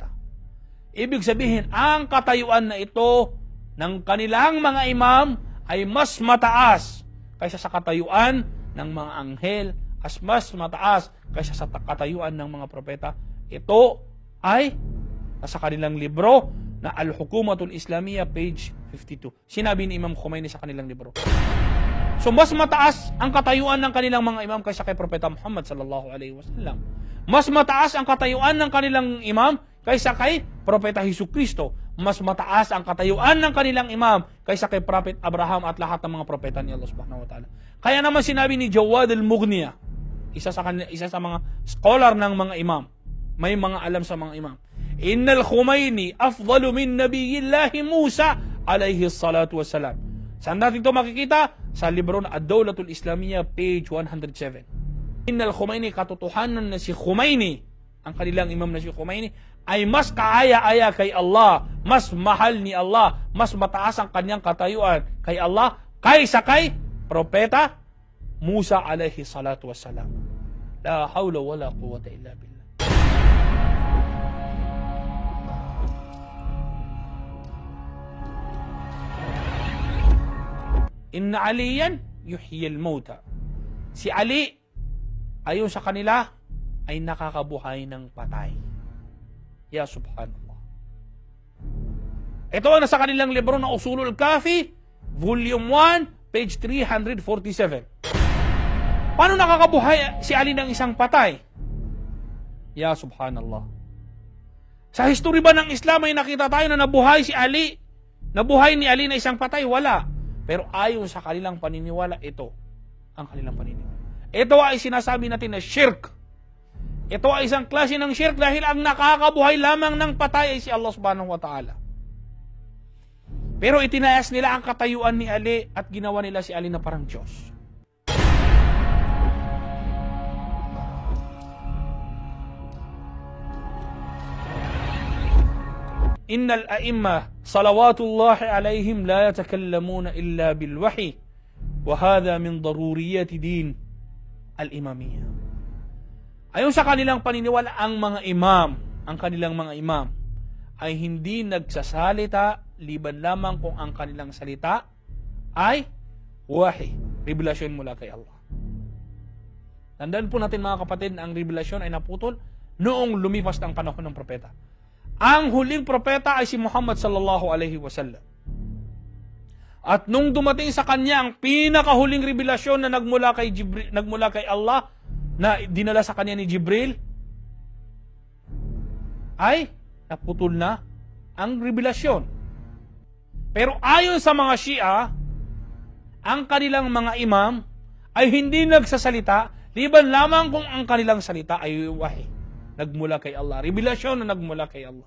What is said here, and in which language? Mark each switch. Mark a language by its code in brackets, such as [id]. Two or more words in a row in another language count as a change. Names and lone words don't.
[tl] Ibig sabihin, ang katayuan na ito ng kanilang mga imam ay mas mataas kaysa sa katayuan ng mga anghel, as mas mataas kaysa sa katayuan ng mga propeta. Ito ay nasa kanilang libro na Al-Hukumatul Islamiyya, page 52. Sinabi ni Imam Khomeini sa kanilang libro. So mas mataas ang katayuan ng kanilang mga imam kaysa kay Propeta Muhammad [ar] صلى الله عليه وسلم. [tl] Mas mataas ang katayuan ng kanilang imam kaysa kay Propeta Hesukristo. Mas mataas ang katayuan ng kanilang imam kaysa kay Prophet Abraham at lahat ng mga propeta ni Allah [ar] سبحانه وتعالى. [tl] Kaya naman sinabi ni Jawad al-Mughniya, isa sa mga scholar ng mga imam, may mga alam sa mga imam, [ar] إن الخميني أفضل من نبي الله موسى عليه الصلاة والسلام. [tl] Saan natin ito makikita? Sa libro na Ad-Dawlatul Islamiyya, page 107. [ar] إن الخميني, [tl] katotohanan na si Khomeini, ang kanilang imam na si Khomeini, ay mas kaaya-aya kay Allah, mas mahal ni Allah, mas mataas ang kanyang katayuan kay Allah, kaysa kay Propeta Musa [ar] عليه الصلاة والسلام. لا حول ولا قوة إلا بالله إن عليا يحيي الموتى. [tl] Si Ali, ayon sa kanila, ay nakakabuhay ng patay. [ar] يا سبحان الله. [tl] Ito ang nasa kanilang libro na Usulul Kafi, volume 1, page 347. Paano nakakabuhay si Ali ng isang patay? [ar] يا سبحان الله. [tl] Sa history ba ng Islam ay nakita tayo na nabuhay si Ali? Nabuhay ni Ali na isang patay? Wala. Pero ayon sa kanilang paniniwala, ito ang kanilang paniniwala. Ito ay sinasabi natin na shirk. Ito ay isang klase ng shirk dahil ang nakakabuhay lamang ng patay ay si Allah [ar] سبحانه وتعالى. [tl] Pero itinayas nila ang katayuan ni Ali at ginawa nila si Ali na parang Diyos. [ar] إن الأئمة صلوات الله عليهم لا يتكلمون إلا بالوحي وهذا من ضروريات دين الإمامية. [tl] Ayon sa kanilang paniniwala, ang mga imam, ang kanilang mga imam ay hindi nagsasalita liban lamang kung ang kanilang salita ay wahy, revelasyon mula kay Allah. Tandaan po natin mga kapatid na ang revelasyon ay naputol noong lumipas ang panahon ng propeta. Ang huling propeta ay si Muhammad [ar] صلى الله عليه وسلم. [tl] At nung dumating sa kanya ang pinakahuling revelasyon na nagmula kay Allah, na dinala sa kanya ni Jibril, ay naputol na ang revelasyon. Pero ayon sa mga Shia, ang kanilang mga imam ay hindi nagsasalita liban lamang kung ang kanilang salita ay wahy, nagmula kay Allah, revelasyon na nagmula kay Allah.